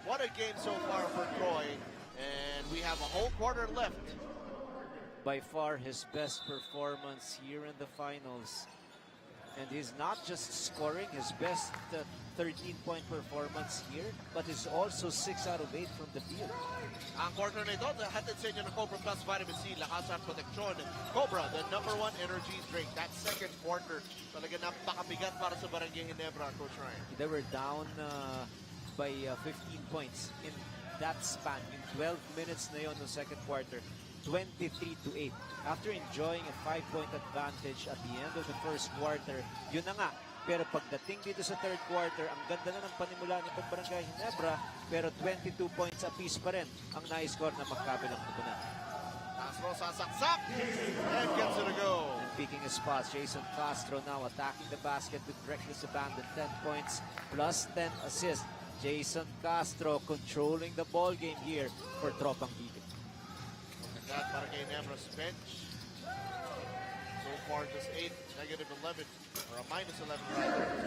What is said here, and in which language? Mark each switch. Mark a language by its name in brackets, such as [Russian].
[English] What a game so far for Troy, and we have a whole quarter left. By far his best performance here in the finals. And he's not just scoring his best 13-point performance here, but is also 6 out of 8 from the field. [Filipino] Ang quarter na ito, hatid sa inyo ng Cobra Plus Vitamin C, lakas at proteksyon. [English] Cobra, the #1 energy drink. That second quarter, [Filipino] talaga napakabigat para sa [English] Barangay Ginebra, Coach Ryan. They were down by 15 points in that span. In 12 minutes [Filipino] na yon ng [English] second quarter. 23-8. After enjoying a 5-point advantage at the end of the first quarter, [Filipino] yun na nga. Pero pagdating dito sa third quarter, ang ganda na ng panimula nitong Barangay Ginebra, pero 22 points apiece pa rin ang na-score na magkabilang kupunan. [English] Castro [Filipino] sasaksak [English] and gets it to go. And picking his spots, Jason Castro now attacking the basket with reckless abandon. 10 points plus 10 assists. Jason Castro controlling the ball game here for Tropang Giga. That Barangay Ginebra's bench. So far, just 8, -11, or a -11 rather.